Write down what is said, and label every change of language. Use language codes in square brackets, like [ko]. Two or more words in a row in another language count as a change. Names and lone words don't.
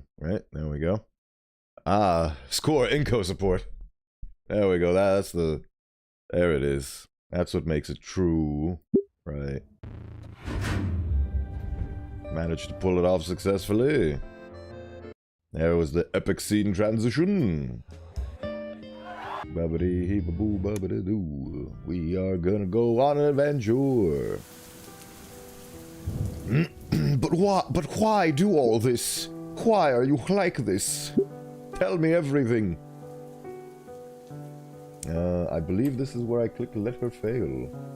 [en] Right. There we go. Score Inco support. There we go. That's the... There it is. That's what makes it true. Right. Managed to pull it off successfully. There was the epic scene transition. Babbity-hee-ba-boo, babbity-doo. We are gonna go on an adventure. But why do all this? Why are you like this? Tell me everything. I believe this is where I click let her fail.